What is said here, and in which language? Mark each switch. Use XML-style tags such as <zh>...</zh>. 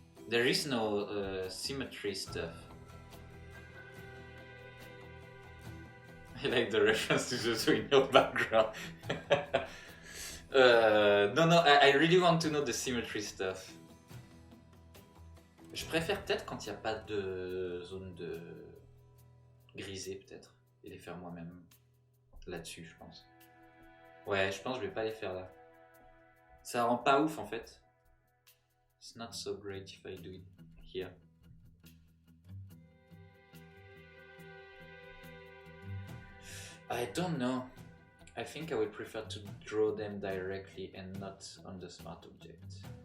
<en>There is no symmetry stuff. I like the reference to the in your background. No, I really want to know the symmetry stuff.</en> <fr>Je préfère peut-être quand il n'y a pas de zone de grisée peut-être, et les faire moi-même là-dessus, je pense. Ouais, je pense que je vais pas les faire là. Ça rend pas ouf en fait.</fr> <en>It's not so great if I do it here. I don't know. I think I would prefer to draw them directly and not on the smart object.</en>